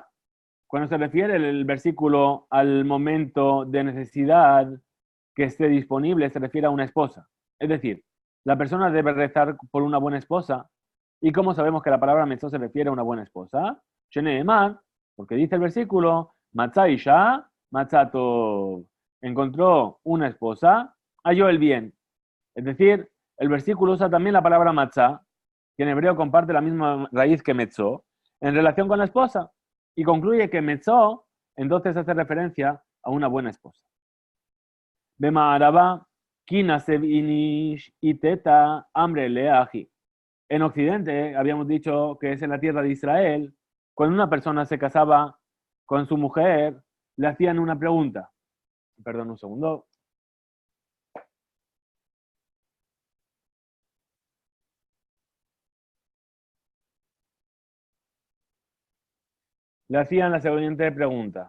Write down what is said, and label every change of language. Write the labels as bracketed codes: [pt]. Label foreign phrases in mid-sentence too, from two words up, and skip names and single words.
[es] Cuando se refiere el versículo al momento de necesidad que esté disponible, se refiere a una esposa. Es decir, la persona debe rezar por una buena esposa ¿Y cómo sabemos que la palabra metzó se refiere a una buena esposa? Sheneemar, porque dice el versículo, [he] matzah isha, matzah tov. [es] Encontró una esposa, halló el bien. Es decir, el versículo usa también la palabra matzah, que en hebreo comparte la misma raíz que metzó, en relación con la esposa. Y concluye que metzó, entonces hace referencia a una buena esposa. [arc] Bema araba, kinasev inish iteta amre leaji. [es] En Occidente, habíamos dicho que es en la tierra de Israel, cuando una persona se casaba con su mujer, le hacían una pregunta. Perdón, un segundo. Le hacían la siguiente pregunta.